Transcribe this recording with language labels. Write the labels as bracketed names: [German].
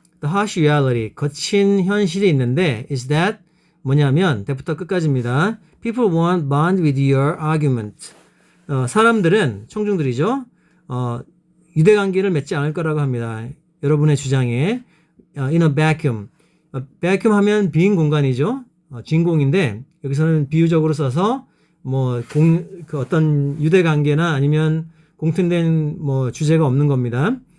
[English] The harsh reality, [Korean] 거친 현실이 있는데 [English] is that [Korean] 뭐냐면 때부터 끝까지입니다. [English] People won't bond with your argument. [Korean] 사람들은 청중들이죠. 유대관계를 맺지 않을 거라고 합니다. 여러분의 주장에 [English] in a vacuum. [Korean] vacuum 하면 빈 공간이죠. 진공인데 여기서는 비유적으로 써서 그 어떤 유대관계나 아니면 공통된 주제가 없는 겁니다.